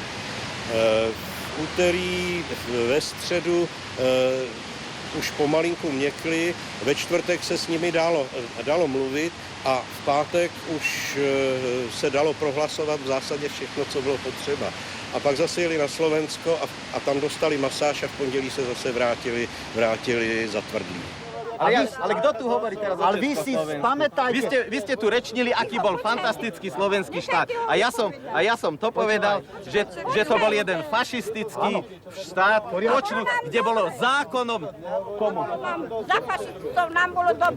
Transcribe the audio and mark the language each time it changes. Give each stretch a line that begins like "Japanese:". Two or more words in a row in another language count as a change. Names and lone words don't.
Czech: V úterý, ve středu už pomalinku měkli, ve čtvrtek se s nimi dalo mluvit a v pátek už se dalo prohlasovat v zásadě všechno, co bylo potřeba. A pak zase jeli na Slovensko a tam dostali masáž a v pondělí se zase vrátili zatvrdlí.
Slovak: Ale kto tu hovorí teraz o Ale vy si Československu? pamätajte... Vy ste tu rečnili, aký bol fantastický slovenský štát. A ja som to povedal, že to bol jeden fašistický štát, kde bolo zákonom... Komu? Za fašistov nám bolo dobre.